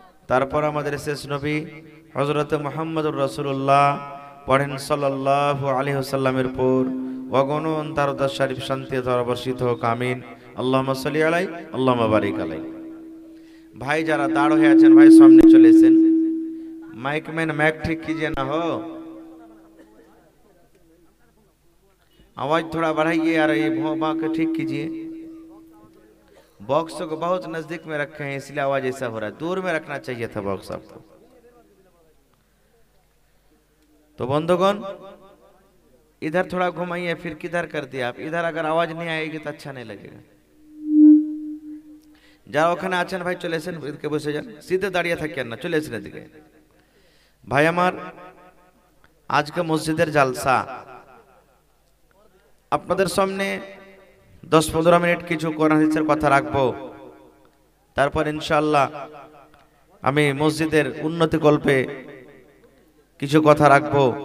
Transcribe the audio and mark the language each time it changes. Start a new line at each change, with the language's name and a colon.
Bangla: তারপর আমাদের শেষ নবী হযরত মুহাম্মদুর রাসূলুল্লাহ পড়েন সাল্লাল্লাহু আলাইহি ওয়াসাল্লামের পর অগণন তারদার শরীফ শান্তি বর্ষিত হোক, আমিন।
Arabic: আল্লাহুম্মা সাল্লি আলাইহি আল্লাহুম্মা বারিক আলাইহি।
Bangla: ভাই যারা দাঁড় হয়ে আছেন ভাই সামনে চলে এসেন,
Hindi: माइक मैन मैक ठीक कीजिए ना हो, आवाज थोड़ा बढ़ाइए यार, ये भों के ठीक कीजिए। बॉक्स को बहुत नजदीक में रखे हैं इसलिए आवाज ऐसा हो रहा है, दूर में रखना चाहिए था बॉक्स आपको। तो बंधुगण इधर थोड़ा घुमाइए, फिर किधर कर दिया आप, इधर अगर आवाज नहीं आएगी तो अच्छा नहीं लगेगा।
Bangla: যারা ওখানে আছেন ভাই চলে এসেন, এদিকে বসে যান, সিধে দাঁড়িয়ে থাকেন না, চলে এসেন এদিকে। ভাই আমার আজকে মসজিদের জালসা, আপনাদের সামনে 10-15 মিনিট কিছু কোরআন হাদিসের কথা রাখবো, তারপর ইনশাআল্লাহ আমি মসজিদের উন্নতি কল্পে কিছু কথা রাখবো।